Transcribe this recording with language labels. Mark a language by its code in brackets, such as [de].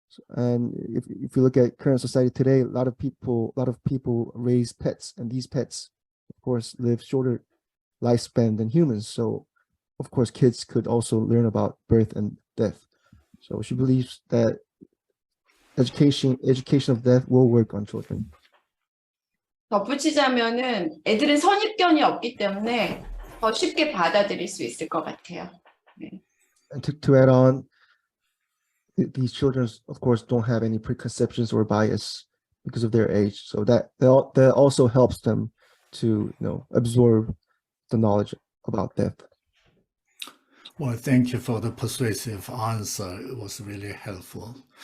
[en] And if you look at current society today, a lot of people raise pets, and these pets, of course, live shorter lifespan than humans. So, of course, kids could also learn about birth and death. So she believes that education of death will work on children. [ko] 덧붙이자면은 애들은 선입견이 없기 때문에 더 쉽게 받아들일 수 있을 것 같아요. 네. [en] And to add on, these children, of course, don't have any preconceptions or bias because of their age. So that also helps them to absorb the knowledge about death. Well, thank you for the persuasive answer. It was really helpful.